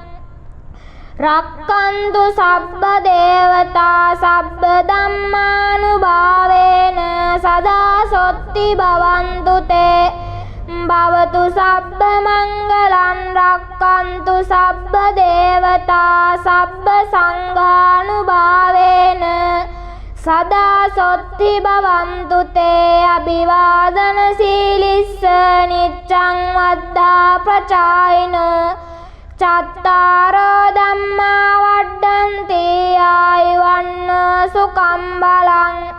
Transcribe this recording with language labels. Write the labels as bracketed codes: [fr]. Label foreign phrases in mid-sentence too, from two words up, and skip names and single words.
[pi] රක්칸තු සබ්බ දේවතා සබ්බ ධම්මානුභාවේන සදා සොත්ති භවන්තු තේ භවතු සබ්බ මංගලං රක්칸තු සබ්බ දේවතා සබ්බ සංඝානුභාවේන සදා සොත්ති භවන්තු තේ අභිවාදන සීලිස්ස නිච්ඡං වද්ධා පචායිනෝ චත්තාරෝ ධම්මා වඩ්ඩන්ති ආයුවන්නෝ සුඛං බලං